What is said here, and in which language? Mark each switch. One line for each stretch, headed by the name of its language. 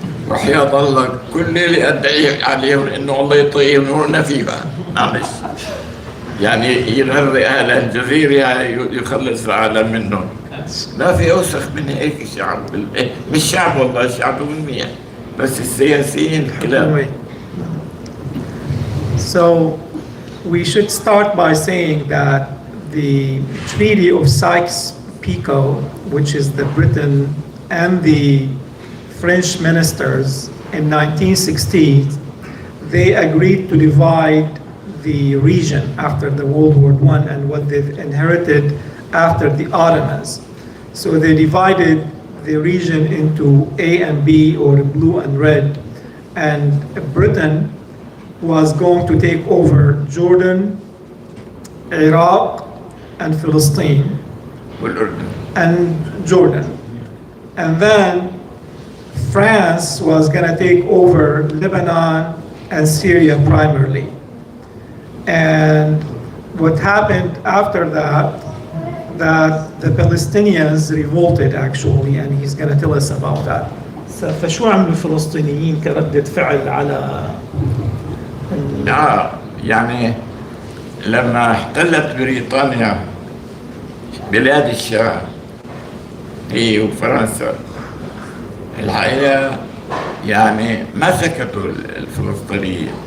Arabic: وحياة الله كل اللي أدعي عليهم إنه الله يطيبون فيها معلش يعني يغرق أهل الجزيرة يخلص العالم منهم. ما في أوسخ من هيك شعب مش شعب والله شعب منيح بس السياسيين كلام.
English: So we should start by saying that the Treaty of Sykes-Picot, which is the Britain and the French ministers in 1960, they agreed to divide the region after the World War I and what they've inherited after the Ottomans. So they divided the region into A and B, or blue and red, and Britain was going to take over Jordan, Iraq, and Palestine, and Jordan. And then France was going to take over Lebanon and Syria primarily. And what happened after that the Palestinians revolted actually, and he's going to tell us about that.
Arabic: فشو عملوا الفلسطينيين كردة فعل على يعني لما احتلت بريطانيا بلاد الشام هي وفرنسا الحقيقة يعني ما سكتوا الفلسطينيين.